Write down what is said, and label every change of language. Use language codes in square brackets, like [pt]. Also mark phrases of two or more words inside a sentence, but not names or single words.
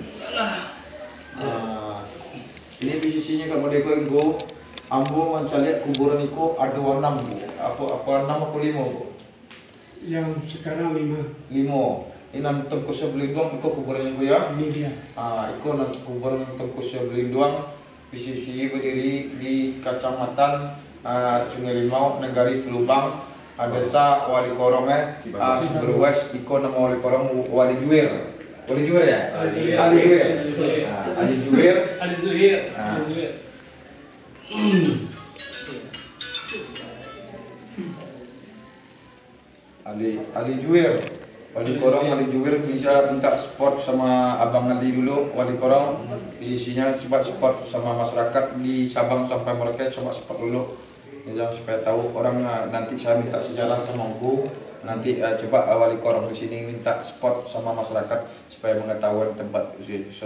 [id] Ini posisinya kalau mereka go, ambo mencari kuburan itu ada 6 bu. Apa 6 apa 5 bu? Yang sekarang 5. 5. Ini Tengku Sobelindung itu kuburannya bu ya? Ini dia. Itu nanti kuburan Tengku Sobelindung posisi berdiri di Kecamatan Sungai Limau, Negari Pelubang, Desa Walikorong Seberwas. [min] Iko nama [id] Walikorong Wali Juwer. Wali Juwer ya? Ali Juwer. Ali Juwer. Ali Zuhir. Ali Juwer. Walikorong Ali Juwer bisa minta support sama Abang Ali dulu. Walikorong isinya coba support sama masyarakat di Sabang sampai Merauke, coba support dulu. Jangan supaya tahu orang nanti saya minta sejarah sama Empu. Nanti coba Walikorong di sini minta support sama masyarakat supaya mengetahui tempat suasana di sini.